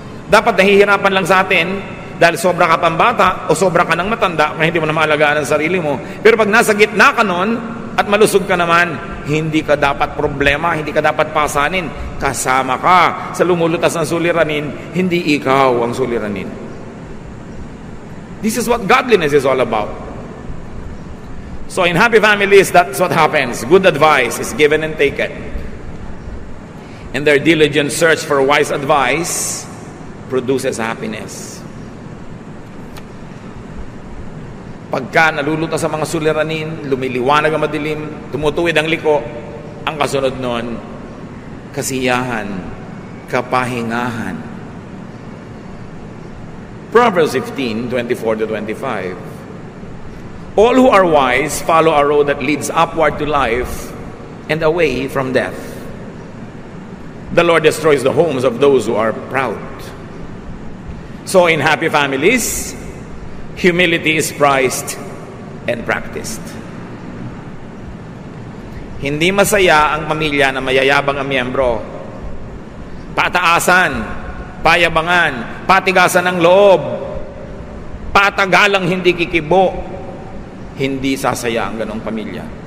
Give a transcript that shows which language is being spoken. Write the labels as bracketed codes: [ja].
[tl] Dapat nahihirapan lang sa atin dahil sobra ka pang bata o sobra ka ng matanda kaya hindi mo na maalagaan ang sarili mo. Pero pag nasa gitna ka nun at malusog ka naman, hindi ka dapat problema, hindi ka dapat pasanin. Kasama ka sa lumulutas ng suliranin, hindi ikaw ang suliranin. [en] This is what godliness is all about. So in happy families, that's what happens. Good advice is given and taken. And their diligent search for wise advice produces happiness. [tl] Pagka nalulutas sa mga suliranin, lumiliwanag ang madilim, tumutuwid ang liko, ang kasunod nun, kasiyahan, kapahingahan. [en] Proverbs 15:24-25. All who are wise follow a road that leads upward to life and away from death. The Lord destroys the homes of those who are proud. So in happy families, humility is prized and practiced. [tl] Hindi masaya ang pamilya na mayayabang ang miyembro. Pataasan, payabangan, patigasan ng loob, patagalang hindi kikibo. Hindi sasaya ang ganong pamilya.